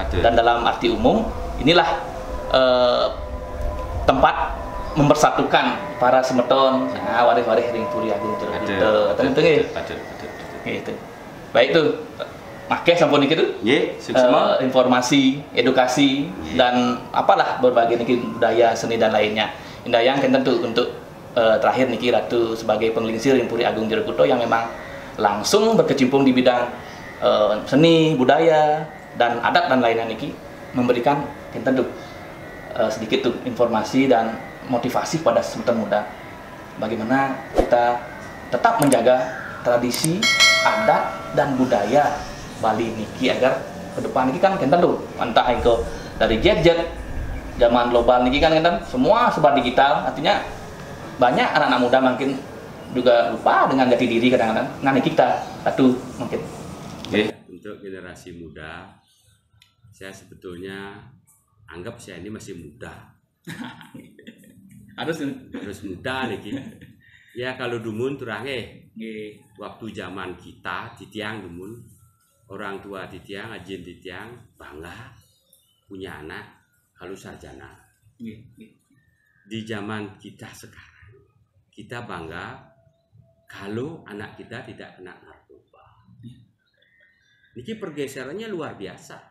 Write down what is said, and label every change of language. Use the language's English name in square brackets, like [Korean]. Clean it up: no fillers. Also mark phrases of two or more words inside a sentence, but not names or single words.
[Indonesian] Dan dalam arti umum inilah tempat mempersatukan para semeton, waris-waris ring Puri Agung Jerebuto. Gitu. Baik tuh, pakai sampun itu informasi, edukasi dan apalah berbagai niki budaya seni dan lainnya. Indayang kan tentu untuk terakhir niki Ratu sebagai penglingsir ring Puri Agung Jerebuto yang memang langsung berkecimpung di bidang seni, budaya dan adat dan lainnya niki memberikan tentu sedikit tuh informasi dan motivasi pada semeton muda bagaimana kita tetap menjaga tradisi, adat dan budaya Bali niki agar ke depan niki kan kita tuh entah itu dari gadget zaman global niki kan semua serba digital, artinya banyak anak-anak muda mungkin juga lupa dengan jati diri kadang-kadang. Nah niki kita satu mungkin. Untuk generasi muda, saya sebetulnya anggap saya ini masih muda. harus muda niki. Ya kalau dumun turange waktu zaman kita [Balinese] titiang dumun [Indonesian] orang tua titiang ajin titiang bangga punya anak kalau sarjana. Di zaman kita sekarang kita bangga kalau anak kita tidak kena narkoba. Niki pergeserannya luar biasa.